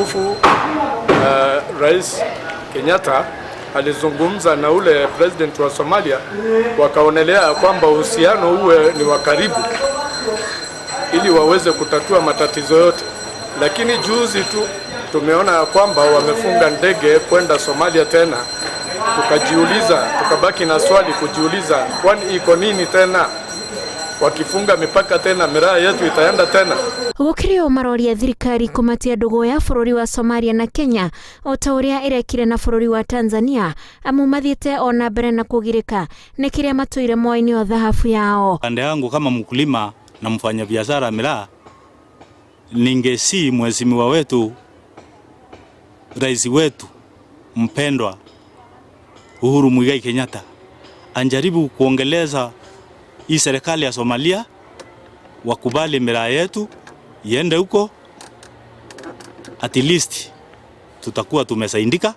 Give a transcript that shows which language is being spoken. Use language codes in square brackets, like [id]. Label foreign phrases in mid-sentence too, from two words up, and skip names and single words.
[sw] Rais Kenyatta alizungumza na ule president wa Somalia, wakaonelea kwamba uhusiano uwe ni wa karibu ili waweze kutatua matatizo yote. Lakini juzi tu tumeona kwamba wamefunga ndege kwenda Somalia tena. Tukabaki na swali kujiuliza, kwani iko nini tena? Wakifunga mipaka tena, miraa yetu itaenda tena. [ki] Gũkĩrĩ maroria thirikari kũmatia ndũgũ ya bũrũri wa Somalia na Kenya o ta ũrĩa ĩrekire na bũrũri wa Tanzania, amu mathiĩte ona mbere na kũgirĩka nĩ kĩrĩa matũire moyo-inĩ wa dhahabu yao. [sw] Pande yangu kama mkulima na mfanya biashara miraa, ningesi mheshimiwa wetu, rais wetu mpendwa Uhuru Muigai Kenyatta anjaribu kuongeleza hii serikali ya Somalia, wakubali miraa yetu iende huko, [en] at least [sw] tutakuwa tumesaidika.